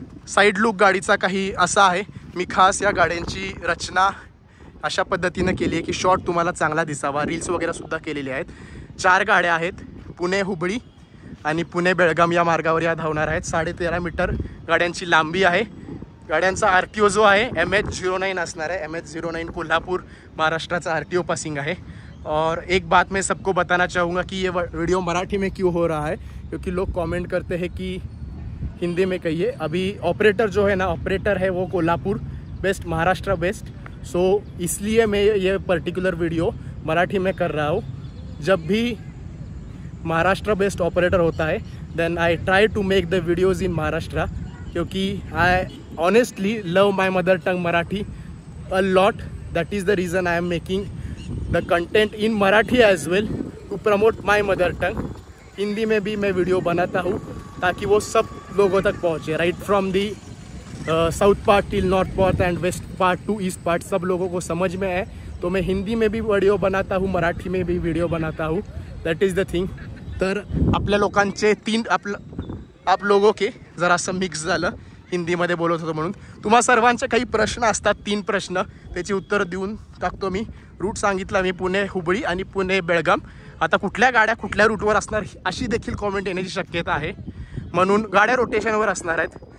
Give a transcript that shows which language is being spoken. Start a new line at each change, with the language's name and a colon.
Marathi: Side look गाडीचा काही असा आहे। मी खास या गाड्यांची रचना अशा पद्धतीनं केली आहे की शॉट तुम्हाला चांगला दिसावा, रील्स वगैरे सुद्धा केलेले आहेत। 4 गाड्या आहेत, पुणे हुबळी आणि पुणे बेळगाम या मार्गावर या धावणार आहेत। 13.5 मीटर गाड्यांची लांबी आहे। गाड्यांचा RTO जो आहे MH09 असणार है। MH09 कोल्हापुर महाराष्ट्राचा RTO पासिंग है।
Hindi: और एक बात मैं सबको बताना चाहूँगा कि ये वीडियो मराठी में क्यों हो रहा है, क्योंकि लोग कमेंट करते हैं कि हिंदी में कहिए। अभी ऑपरेटर जो है ना, ऑपरेटर है वो कोल्हापुर बेस्ट, महाराष्ट्र बेस्ट, सो इसलिए मैं ये पर्टिकुलर वीडियो मराठी में कर रहा हूँ। जब भी महाराष्ट्र बेस्ट ऑपरेटर होता है
English: then I try to make the videos in Maharashtra,
Hindi: क्योंकि
English: I honestly love my mother tongue Marathi a lot. That is the reason I am making the content in Marathi as well to promote my mother tongue.
Hindi: Hindi में भी मैं video बनाता हूँ ताकि वो सब लोगों तक पहुँचे,
English: right from the south part till north part and west part to east part,
Hindi: सब लोगों को समझ में आए। तो मैं हिंदी में भी वीडियो बनाता हूँ, मराठी में भी वीडियो बनाता हूँ,
English: That is the thing.
Marathi: तर आपल्या लोकांचे
Hindi: आप लोगों के
Marathi: जरासं मिक्स झालं, हिंदीमध्ये बोलत होतो म्हणून। तुम्हा सर्वांचे काही प्रश्न असतात, 3 प्रश्न, त्याची उत्तर देऊन टाकतो मी। रूट सांगितला मी, पुणे हुबळी आणि पुणे बेळगाम। आता कुठल्या गाड्या कुठल्या रूटवर असणार अशी देखील कॉमेंट येण्याची शक्यता आहे, म्हणून गाड्या रोटेशनवर असणार आहेत।